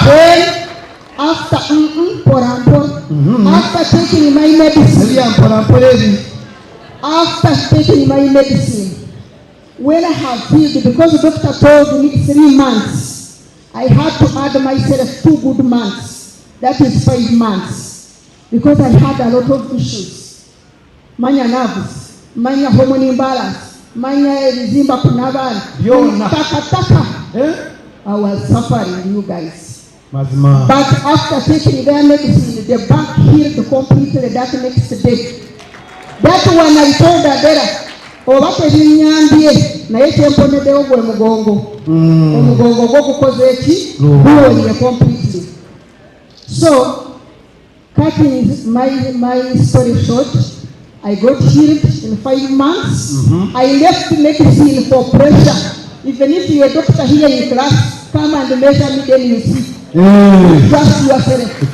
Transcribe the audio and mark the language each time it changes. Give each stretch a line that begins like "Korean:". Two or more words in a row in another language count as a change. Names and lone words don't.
English: Then, after after taking my medicine, after taking my medicine, when I have healed, because the doctor told me 3 months, I had to add myself 2 good months. That is 5 months. Because I had a lot of issues.
Ganda: Manya nervous, manya
English: hormone imbalance,
Ganda: manya rizimba kunabana,
English: I was suffering, you guys.
Ganda: Mazma.
English: But after taking their medicine, the back healed completely that next day. That one I told Adela,
Ganda: obate binyambye naye kyemponeddewo gwe mugongo omugongo gwo gukoze eki guwonye completely.
English: So, cutting my story short, I got healed in 5 months. I left medicine for pressure. Even if you're a doctor here in class, come and measure me, then you see. Trust yourself.